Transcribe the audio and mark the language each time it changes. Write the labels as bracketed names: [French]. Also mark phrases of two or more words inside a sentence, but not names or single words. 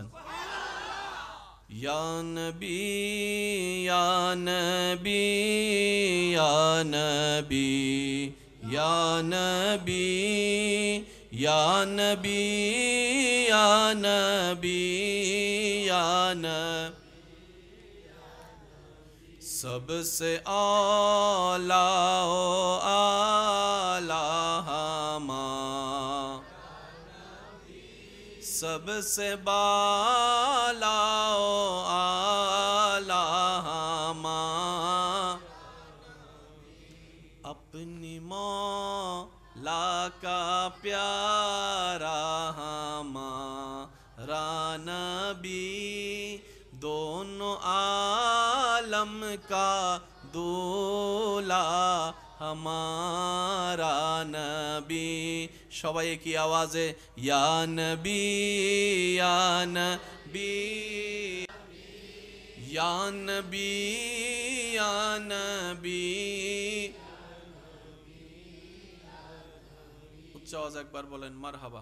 [Arabic] يا نبي يا نبي يا نبي يا نبي يا نبي يا نبي يا نبي [Urdu] سب سے اعلیٰ او اعلیٰ ہما, سب سے بالا او اعلیٰ ہما، اپنی مولا کا پیارا ہمارا نبی، دونوں عالم کا دولہا ہمارا نبی. [Bangla] সবাই কি আওয়াজে [Arabic] يا نبي يا نبي يا نبي يا نبي, [Bangla] উচ্চ আওয়াজ একবার বলেন মারহাবা।